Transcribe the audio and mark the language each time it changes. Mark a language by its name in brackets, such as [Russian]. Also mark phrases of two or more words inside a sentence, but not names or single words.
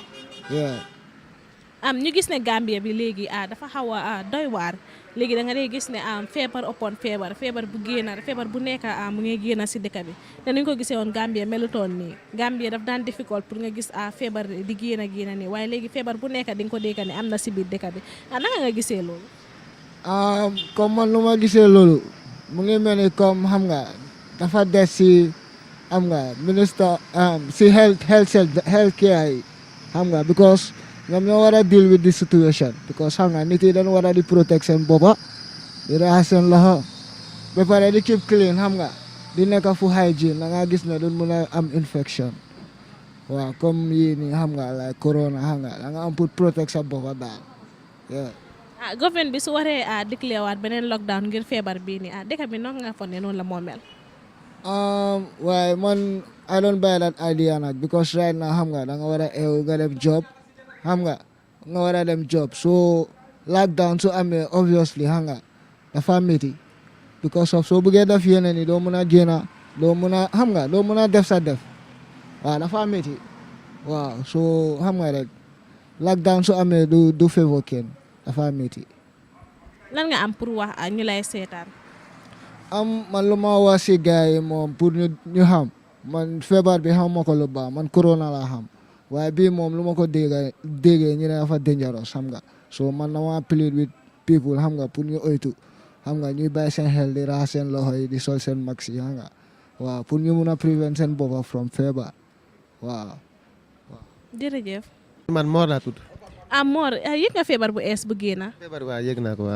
[Wolof] ñu gis ne Gambia bi léegi dafa xaw a doy waar léegi da nga dee gis ne feebar upon feebar bu génn feebar bu nekk mu ngi génn si dëkk bi te nañ ko gisee woon Gambia melutoon nii Gambia daf daan difficult pour nga gis feebar di génn nii waaye léegi feebar bu nekk di nga ko dégg ne am na si biir dëkk bi naka nga gisee loolu. comme man lu ma gisee loolu mu ngi mel ni comme xam nga dafa des si xam nga ministre si [English] health care [Wolof] yi xam nga because ñoom ñoo war a [English] deal with this situation [Wolof] because xam nga nit yi dañu war a di protect seen boppa di raxas seen loxo ba pare di [English] keep clean [Wolof] xam nga di nekk fu hygiene da nga gis ne duñ mun a am infection waaw comme yii nii xam nga like corona xam nga da nga am pour protect sa boppa daal government bi su waree déclare waat beneen lockdown ngir feebar bii nii dëkk bi noo nga foog ne noonu la moo mel. waaye man [English] I don't buy that idea [Wolof] nag [English] because right now [Wolof] xam nga da nga war a eew nga dem job xam nga war a dem job so lockdown su amee obviously xam nga dafa métti [English] because of [Wolof] soo bëggee def yeneen yi doo mun a génn doo mun a xam nga doo mun a def sa def waaw dafa métti waaw so xam nga rek lockdown su amee du favor kenn dafa métti. lan nga am pour wax ñu lay seetaan. man lu ma wax si gars yi moom pour ñu xam man feebar bi xam ma ko lu baax man corona laa xam waaye bii moom lu ma ko déggee ñu ne dafa dangerous xam nga so man na ma [English] plead with people [Wolof] xam nga pour ñu oytu xam nga ñuy bàyyi seen xel di raxas seen loxo yi di sol seen max yi xam nga waaw pour ñu mun a prevent seen boppa from feebar waaw. jërëjëf. man Mor laa tudd. Mor yëg nga feebar bu ees bu génn. feebar bi waaw yëg naa ko waaw.